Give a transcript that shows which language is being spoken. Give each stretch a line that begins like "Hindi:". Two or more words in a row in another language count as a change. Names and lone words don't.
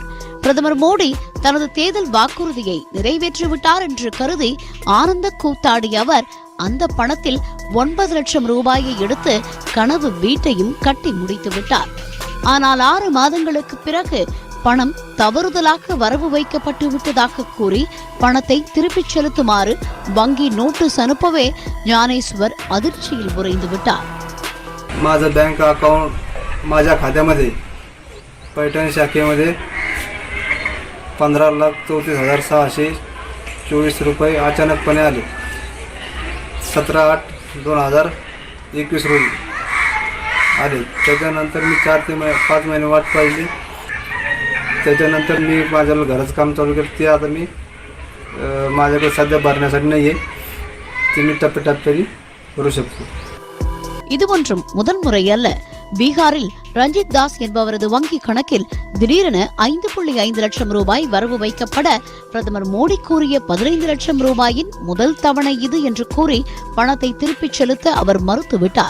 Tamil: பிரதமர் மோடி தனது தேர்தல் வாக்குறுதியை நிறைவேற்றிவிட்டார் என்று கருதி ஆனந்த கூத்தாடிய அவர் அந்த பணத்தில் 9 லட்சம் ரூபாயை எடுத்து கனவு வீட்டையும் கட்டி முடித்துவிட்டார். ஆனால் 6 மாதங்களுக்கு பிறகு பணம் தவறுதலாக வரவு வைக்கப்பட்டு விட்டதாக கூறி பணத்தை திருப்பிச் செலுத்துமாறு வங்கி நோட்டீஸ் அனுப்பவே ஞானேஸ்வர் அதிர்ச்சியில் உறைந்து விட்டார்.
Marathi: माझं
English: bank account
Marathi: माझ्या खात्यामध्ये पैठण शाखेमध्ये 15,34,624 रुपये अचानकपणे आले. 17/8/2021 रोजी आले. त्याच्यानंतर मी 4 ते 5 महिने वाट पाहिली. त्याच्यानंतर मी माझ्या घराचं काम चालू केलं. ते आता मी माझ्याकडे सध्या भरण्यासाठी नाही आहे. ते मी टप्प्याटप्प्याने भरू शकतो.
Tamil: இது ஒன்றும் முதல் முறை அல்ல. பீகாரில் ரஞ்சித் தாஸ் என்பவரது வங்கி கணக்கில் திடீரென 5.5 லட்சம் ரூபாய் வரவு வைக்கப்பட பிரதமர் மோடி கூறிய 15 லட்சம் ரூபாயின் முதல் தவணை இது என்று கூறி பணத்தை திருப்பிச் செலுத்த அவர் மறுத்துவிட்டார்.